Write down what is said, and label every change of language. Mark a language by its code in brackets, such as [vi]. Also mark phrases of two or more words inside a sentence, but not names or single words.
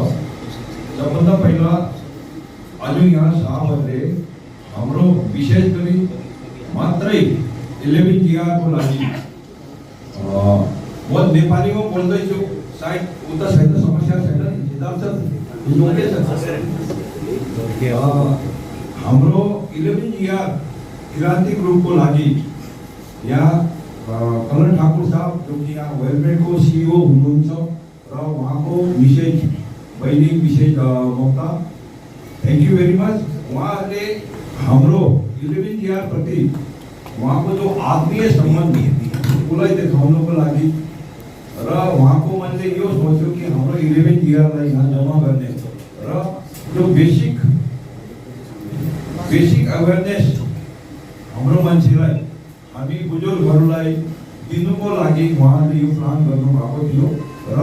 [ne] सबभन्दा पहिला आज यहाँ साहबहरूले हाम्रो विशेष गरी मात्रै 11 टिआरको लागि म नेपालीमा बोल्दैछु, सायद उता छैन समस्या छैन। हाम्रो 11 ईयर क्रांति ग्रुप को लागि यहाँ करण ठाकुर साहब जो कि यहाँ वेलमेट को सीईओ हुनुहुन्छ र उहाँको विशेष दैनिक विशेष वक्ता [en] thank you very much. [ne] उहाँले हाम्रो 11 ईयर प्रति उहाँको जो आत्मीय सम्बन्ध उसलाई देखाउनको लागि र उहाँको मैले यो सोच्यो कि हाम्रो 11 ईयरलाई यहाँ जम्मा गर्ने र जो बेसिक अवेरनेस हाम्रो मान्छेलाई हामी बुजुर्गहरूलाई दिनुको लागि उहाँले यो प्लान गर्नुभएको थियो र